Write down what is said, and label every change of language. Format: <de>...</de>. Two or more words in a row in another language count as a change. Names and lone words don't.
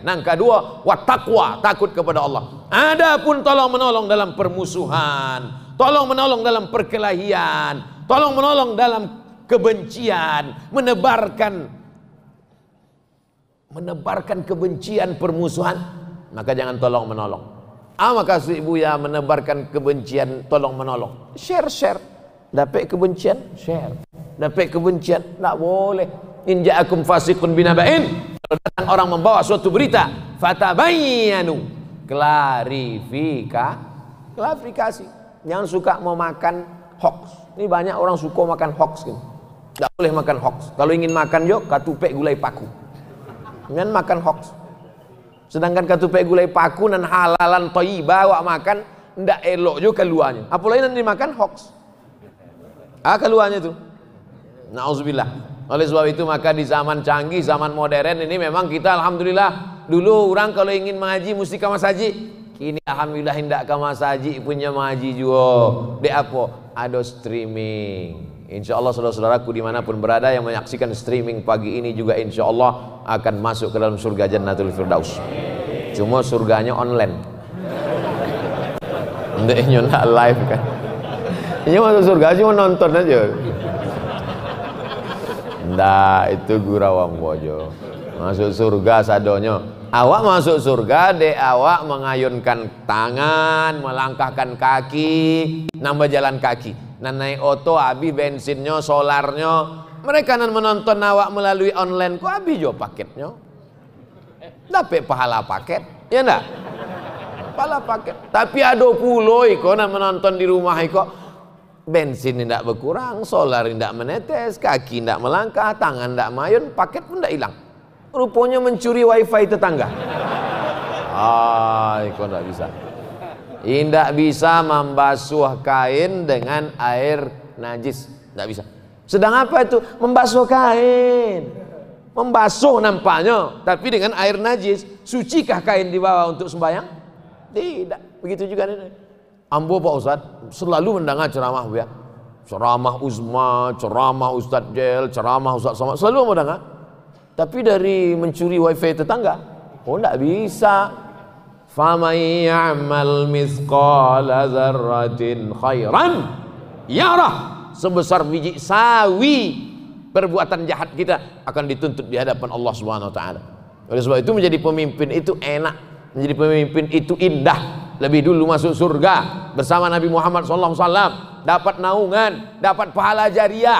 <id>Yang kedua wattaqwa, takut kepada Allah. Adapun tolong menolong dalam permusuhan, tolong menolong dalam perkelahian, tolong menolong dalam kebencian, menebarkan kebencian, permusuhan, maka jangan tolong menolong. Maka ibu ya menebarkan kebencian, tolong menolong. Share. Dapat kebencian, share. Dapat kebencian, tak boleh.</id> <ar>In ja'akum fasiqun binaba'in,</ar> <id>kalau datang orang membawa suatu berita, fatabayyanu, klarifikasi. Jangan suka mau makan hoax. Ini banyak orang suka makan hoax gitu. Tidak boleh makan hoax. Kalau ingin makan</id> <min>yuk katupek gulai paku.</min> <id>Jangan makan hoax.</id> <min>Sedangkan katupek gulai paku dan halalan thayyibah awak makan ndak elok juga keluarnya.</min> <id>Apalagi nanti makan hoax. Keluarnya itu. Nauzubillah. Oleh sebab itu maka di zaman canggih, zaman modern ini memang kita alhamdulillah, dulu orang kalau ingin mengaji mesti ke masjid. Kini alhamdulillah hendak ke masjid punya mengaji juga. Dek apa? Ada streaming. Insya Allah saudara-saudaraku dimanapun berada yang menyaksikan streaming pagi ini juga insya Allah akan masuk ke dalam surga Jannatul Firdaus. Cuma surganya online.</id> <min>Ndeknya nak live kan.</min> <id>Ini masuk surga cuma nonton aja.</id> <min>Ndak, itu Gurawang Bojo. Masuk surga sadonyo. Awak masuk surga dek awak mengayunkan tangan, melangkahkan kaki, nambah jalan kaki. Nan naik oto abi bensinnya, solarnya. Mereka nan menonton awak melalui online kok abi jo paketnya.</min> <id>Dapat pahala paket, ya ndak?</id> <min>Pahala paket. Tapi ada pulo iko nan menonton di rumah iko.</min> <id>Bensin tidak berkurang, solar tidak menetes, kaki tidak melangkah, tangan tidak mayun, paket pun tidak hilang. Rupanya mencuri wifi tetangga. Kok tidak bisa. Tidak bisa membasuh kain dengan air najis, tidak bisa. Sedang apa itu? Membasuh kain. Membasuh nampaknya, tapi dengan air najis. Sucikah kain dibawa untuk sembahyang? Tidak. Begitu juga ini. Ambo Pak Ustadz selalu mendengar ceramah ya, ceramah Uzma, ceramah Ustadz Jel, ceramah Ustadz Somad, selalu mau dengar. Tapi dari mencuri wifi tetangga, tidak bisa.</id> <ar>Faman ya'mal mithqala dzarratin khairan yarah.</ar> <id>Sebesar biji sawi perbuatan jahat kita akan dituntut di hadapan Allah</id> <ar>Subhanahu wa taala.</ar> <id>Oleh sebab itu menjadi pemimpin itu enak, menjadi pemimpin itu indah. Lebih dulu masuk surga bersama Nabi Muhammad SAW, dapat naungan, dapat pahala jariah.</id>